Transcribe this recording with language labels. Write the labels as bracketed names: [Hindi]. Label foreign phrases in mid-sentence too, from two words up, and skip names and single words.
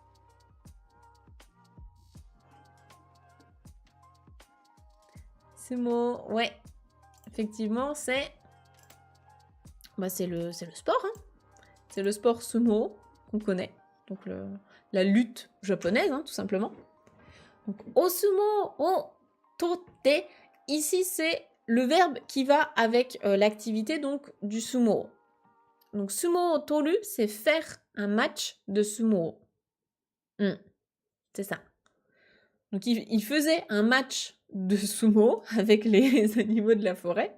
[French] Sumo, ouais. Effectivement, c'est le sport. Hein. C'est le sport sumo qu'on connaît. Donc la lutte japonaise, hein, tout simplement. Donc, [Japanese] osumo o totte. [French] Ici, c'est le verbe qui va avec l'activité donc du sumo. Donc, [Japanese] sumo o toru, [French] c'est faire un match de sumo. C'est ça. Donc, il faisait un match de sumo avec les animaux de la forêt.